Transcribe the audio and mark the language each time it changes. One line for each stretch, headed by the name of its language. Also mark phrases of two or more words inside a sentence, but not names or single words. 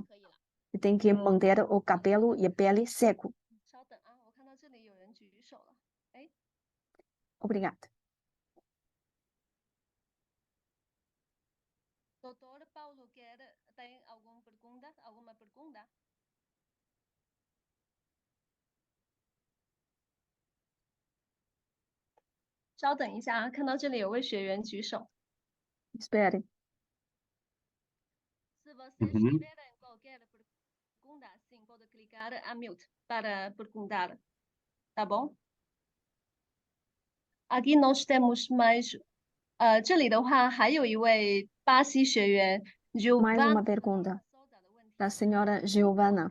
Portuguese: Tem que manter o cabelo e a pele seco. Obrigada. Doutor Paulo, tem alguma pergunta?
Chinese: 稍等一下啊，看到这里有位学员举手。
Portuguese: Espere. Se vocês tiverem qualquer pergunta, sim, pode clicar a mute para perguntar. Tá bom? Aqui nós temos mais.
Chinese: 这里的话还有一位巴西学员
Portuguese: Mais uma pergunta da senhora Giovana.